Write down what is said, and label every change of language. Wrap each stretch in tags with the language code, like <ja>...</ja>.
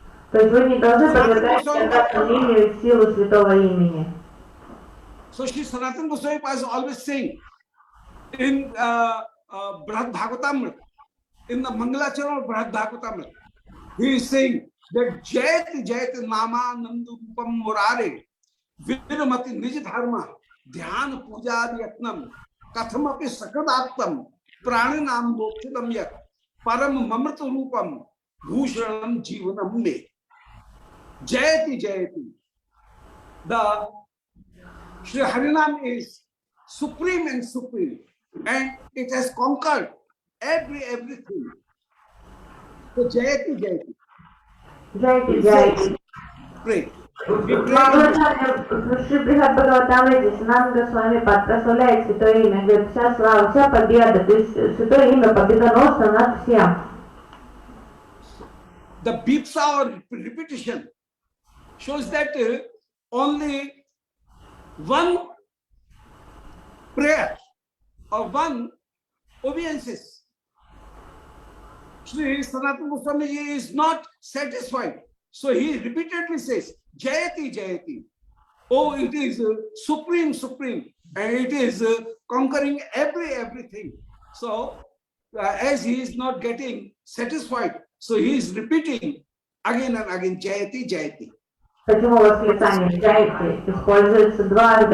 <ru>То есть вы не должны подвергать сомнению силу святого имени.</ru> <en>So Shri Sanatana Goswami was always saying in Brihad Bhagavatamrita, in the Mangalacharan of Brihad Bhagavatamrita, he is saying that</en> <sa>Jayati Jayati Nama Nandurupam Murare Viramati Nij Dharma Dhyan Puja Yatnam Kathamapi Sakadatam Praninam Mokshitam Yat Param Mamrita Rupam Bhushanam Jivanam Me.</sa> <en>Jayati Jayati. The Shri Harinam is supreme and supreme, and it has conquered everything.</en> <sa>So Jayati Jayati. Jayati Jayati.</sa> <en>Pray.</en> <ru>Шри Брихад Бхагаватамрите Санатана Госвами прославляет святое имя, говорит, вся слава, вся победа, то есть святое имя победоносно над всем.</ru> <en>The Bipsa or repetition shows that only one prayer or one obeisances. Shri Sanatana Goswami is not satisfied. So he repeatedly says, Jayati, Jayati. Oh, it is supreme, supreme. And it is conquering everything. So, as he is not getting satisfied, so he is repeating again and again, Jayati, Jayati.</en> <ru>Почему восклицание «Джайти» используется дважды?</ru>